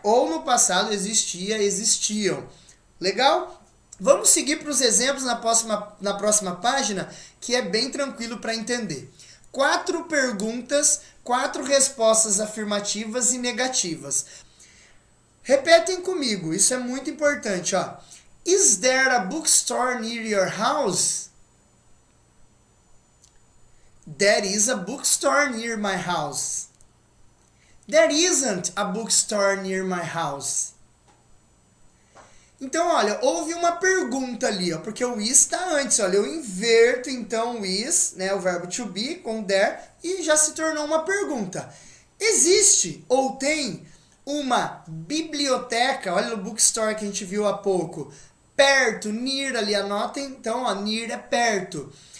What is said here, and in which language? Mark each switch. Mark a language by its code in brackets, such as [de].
[pt] Ou no passado existia, existiam. Legal? Vamos seguir para os exemplos na próxima página, que é bem tranquilo para entender. 4 perguntas, 4 respostas afirmativas e negativas. Repetem comigo, isso é muito importante, ó. [en] Is there a bookstore near your house? There is a bookstore near my house. There isn't a bookstore near my house. [pt] Então, olha, houve uma pergunta ali, ó, porque o is está antes. Olha, eu inverto então o is, né, o verbo to be, com there, e já se tornou uma pergunta. Existe ou tem uma biblioteca, olha o bookstore que a gente viu há pouco, perto, near ali, anotem, então, ó, near é perto.